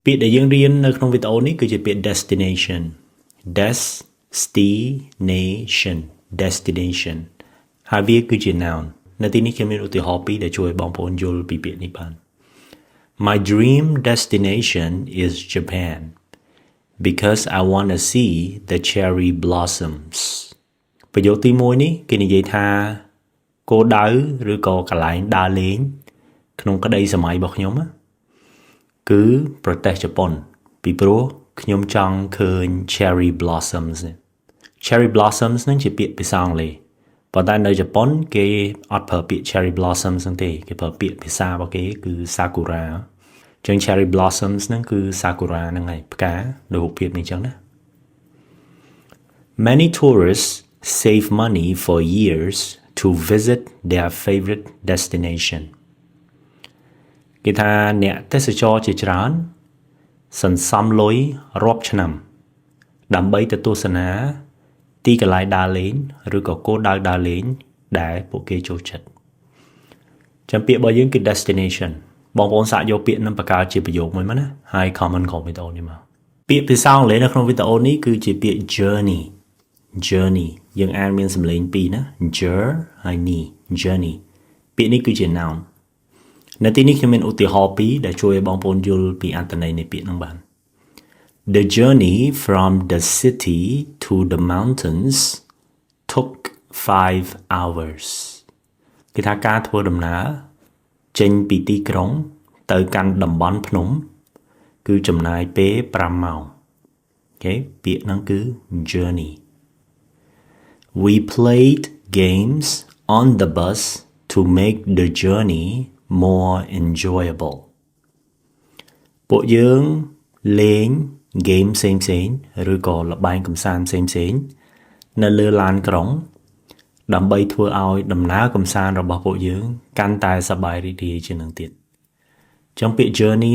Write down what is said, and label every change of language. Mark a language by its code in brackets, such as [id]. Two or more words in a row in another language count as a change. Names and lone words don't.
[km] ពាក្យដែលយើងរៀននៅក្នុងវីដេអូនេះគឺជាពាក្យ [en] destination destination [km] ហើយវាគឺជា noun នៅទីនេះខ្ញុំមានឧទាហរណ៍ពីរដែលជួយឲ្យបងប្អូនយល់ពី ពាក្យនេះបាន [en] My dream destination is Japan because I want to see the cherry blossoms [km] ប្រយោគទី1នេះគេនិយាយ ថាគោលដៅឬក៏កន្លែងដើរលេងក្នុងក្តីសម័យរបស់ខ្ញុំគឺប្រទេសជប៉ុនពីព្រោះខ្ញុំចង់ឃើញ [en] cherry blossoms cherry blossoms [km] ហ្នឹងជាពាក្យភាសាអង់គ្លេសប៉ុន្តែនៅជប៉ុនគេអត់ប្រើពាក្យ [en] cherry blossoms [km] ហ្នឹងទេគេប្រើពាក្យភាសារបស់គេគឺ sakura ចឹង [en] cherry blossoms [km] ហ្នឹងគឺ sakura ហ្នឹងហើយផ្កានៅរូបភាពនេះចឹងណា [en] Many tourists save money for years to visit their favorite destination [km] គេថាអ្នកទេសចរជាច្រើនសន្សំលុយរាប់ឆ្នាំដើម្បីទៅទស្សនាទីកន្លែងដើរលេងឬក៏គោលដៅដើរលេងដែលពួកគេចូលចិត្តចាំពាក្យរបស់យើងគឺ destination បងប្អូនសាកយកពាក្យនឹងបង្កើតជាប្រយោគមួយមកណាហើយ comment ក្នុងវីដេអូនេះមកពាក្យភាសាអង់គ្លេសនៅ ក្នុងវីដេអូនេះគឺជាពាក្យ journey យើងអានមានសំឡេងពីរណា ហើយ journey ពាក្យនេះគឺជា noun នៅទីនេះខ្ញុំមានឧទាហរណ៍ពីរដែលជួយឲ្យបងប្អូនយល់ពីអត្ថន័យនៃពាក្យហ្នឹងបាន [en] The journey from the city to the mountains took 5 hours [km] គេថាការធ្វើដំណើរចេញ ពីទីក្រុងទៅកាន់តំបន់ភ្នំគឺចំណាយពេល5ម៉ោងអូខេពាក្យហ្នឹងគឺ journey [en] We played games on the bus to make the journey more enjoyable [km] ពួកយើងលេង game ផ្សេងឬក៏ ល្បែងកម្សាន្តផ្សេងនៅលើឡានក្រុងដើម្បីធ្វើឲ្យដំណើរកម្សាន្តរបស់ពួកយើងកាន់តែសប្បាយរីករាយជាងនឹងទៀតចឹងពាក្យ journey